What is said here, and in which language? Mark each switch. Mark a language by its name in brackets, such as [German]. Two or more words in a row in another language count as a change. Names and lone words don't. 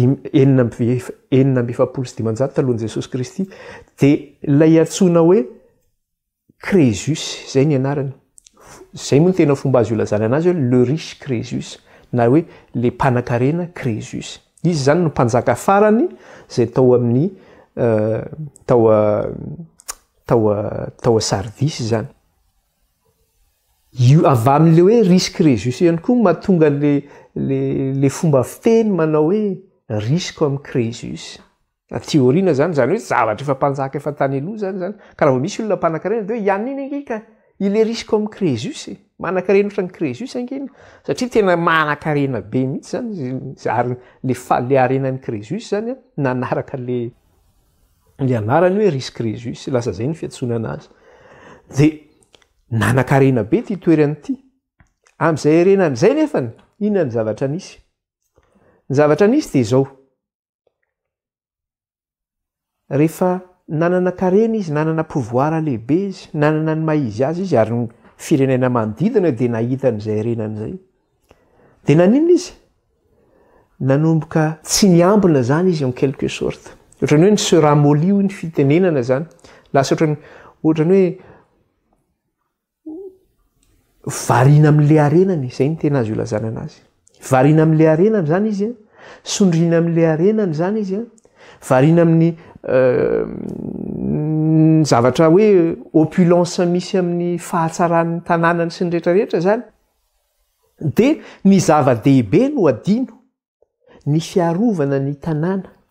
[Malagasy] 470 talohan'i Jesosy Kristy de ilay atsona hoe Crésus zay ny anarany zay moa no tena fomba azo ilazana anazy hoe [French] le riche Crésus [Malagasy] na hoe le mpanan-karena Crésus izy zany no mpanjaka farany zay tao amin'ny tao sardisy zany io avy amin'le hoe riche Crésus ihany koa mahatonga le fomba fiteny manao hoe [French] riche comme Crésus [Malagasy] théoriana zany hoe zavatra efa mpanjaka efa tany aloha zany ka raha vao misy olona mpanan-karena de hoe ihany iny angeka [French] il est riche comme Crésus [Malagasy] manan-karena ohatran'ny Crésus angeny satria tena manan-karena be mihitsy zany ary le arenan'ny Crésus zany nanaraka le anarany hoe riche Crésus lasa zay ny fiantsona anazy de nanan-karena be ty toerany ity am'izay arenany zay nefany inona ny zavatra nisy ny zavatra nisy de zao rehefa nanana karena izy nanana pouvoir lehibe izy nanana ny maizy azy izy ary ny firenena manodidina de nahita n'izay arenany zay de naninona izy nanomboka tsy niambina zany izy [French] en quelque sorte [Malagasy] ohatrany hoe ny se ramolio ny fitenenana zany lasa ohatrany hoe variana amin'le arenany zay ny tena azo ilazana anazy variana amin'le arenany zany izy sondrina amin'le arenany zany izy variana amin'ny zavatra hoe opulence misy amin'ny fahatsaran'ny tanànany sy ny rehetrarehetra zany de ny zava-dehibe no adino ny fiarovana ny tanàna